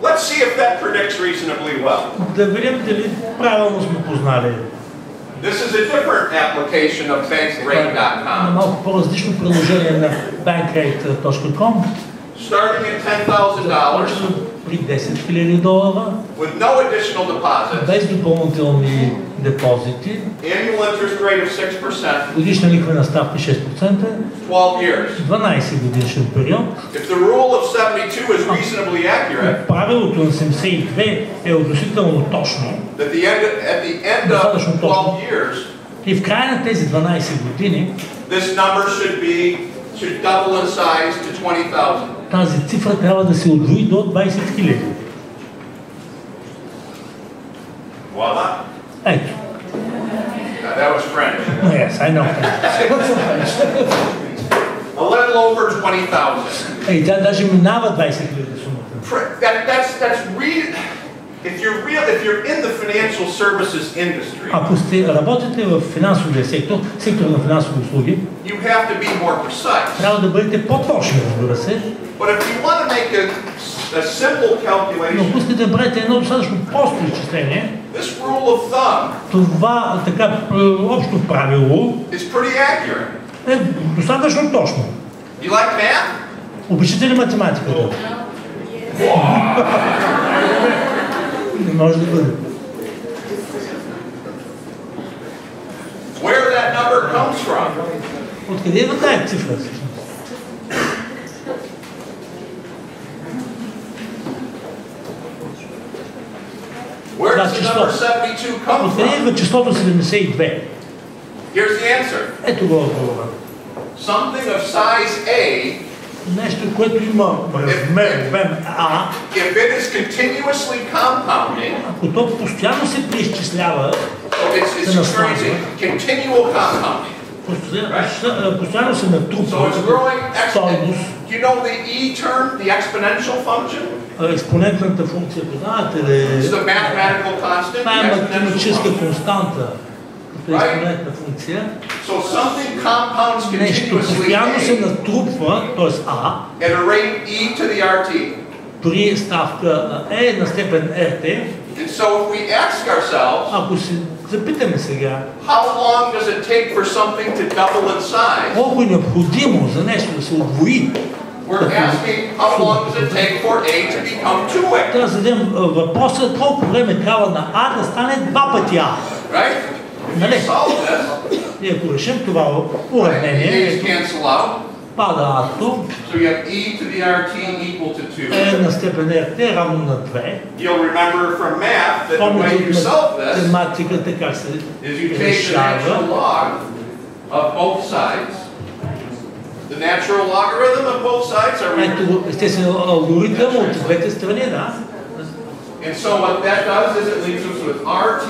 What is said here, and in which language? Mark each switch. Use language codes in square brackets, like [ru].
[en] Let's see if that predicts reasonably well. [bg] Да видим дали правилно сме познали. [en] This is a different application of bankrate.com. [bg] Малко по-различно приложение на bankrate.com. [en] Starting at $10,000 [bg] при $10,000 [en] with no additional deposits. [bg] Без допълнителни депозити. [en] Annual interest rate of 6%. [bg] Годишна лихвена ставка 6%. [en] 12 years. [bg] 12 годишен период. [en] If the rule of 72 is reasonably accurate, [bg] правилото на 72 е относително точно. [en] At the end of 12 years, [bg] и в края на тези 12 години, [en] this number should double in size to 20,000. [bg] Тази цифра трябва да се удвои до 20,000. [fr] Voila. [bg] Ето. [en] That was French. Yes, I know. A little over 20,000. [bg] Тя даже минава 20,000 сумата. [en] That's real. If you're in the financial services industry, [bg] ако работите в финансовия сектор на финансови услуги, [en] you have to be more precise. [bg] Трябва да бъдете по-точни, разбира се. [en] But if you want to make a simple calculation, [bg] но ако искате да правите едно достатъчно просто изчисление, [en] this rule of thumb, [bg] това така общо правило, [en] is pretty accurate. [bg] Е достатъчно точно. [en] You like math? [bg] Обичате ли математиката? Не може да бъде. [en] Where that number comes from? [bg] Откъде идва тази цифра? [en] Where does the number 72 come [bg] Откъде [en] from? [bg] идва числото 72? [en] Here's the answer. [bg] Ето го отговора. [en] Something of size A, [bg] нещо, което има размер А, [en] if it is continuously compounding, ако то постоянно се преизчислява, it's experiencing continual compounding. [bg] Постоянно се натрупва. [en] So it's growing exponentially. Do you know the E term, the exponential function? [bg] Експонентната функция, познавате ли? It's the mathematical constant. Това е математическа константа. Експонентна функция. [en] So something compounds continuously [bg] нещо постоянно се натрупва, т.е. А, [en] at a rate E to the RT. [bg] При ставка E на степен RT. [en] And so if we ask ourselves, [bg] ако се запитаме сега, [en] how long does it take for something to double in size? [bg] Колко е необходимо за нещо да се удвои? [en] We're asking how long does it take for A to become 2A? [bg] Трябва да зададем въпроса колко време трябва на А да стане 2 пъти А. [en] Right? [bg] Нали? [en] Solve this. [bg] И ако решим това уравнение, пада А-то, [en] so you have E to the RT equal to 2. [bg] Е на степен RT равно на 2. [en] You'll remember from math that the way you solve this [bg] математиката как се [en] is you take the [bg] решава. [en] natural log of both sides. The natural logarithm of both sides are [bg] Ето, естествено, алгоритъм от двете страни, да. [en] And so what that does is it leaves us with RT